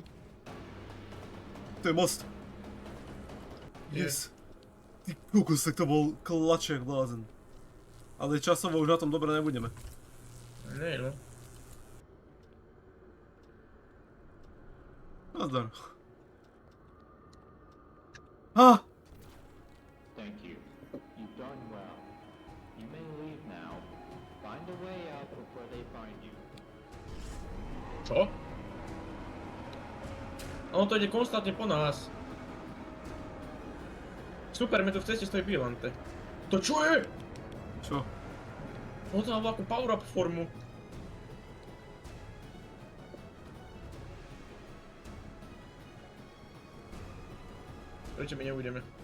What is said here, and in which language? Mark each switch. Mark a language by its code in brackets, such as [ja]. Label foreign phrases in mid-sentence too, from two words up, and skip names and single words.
[sk] To je most. Yes. Ty kokos, tak to bol klaček blázen. Ale časovo už na tom dobre nebudeme. Nie, no. Nazdar. Ha! [en] Thank you. You've done well. You may leave now. Find a way out before they find you. [sk] Čo? Ono to ide konstantne po nás. Super, mi tu v ceste stojí Bylante. To čo je? Čo? Ono to má veľkú power-up formu. Prečo my neújdeme?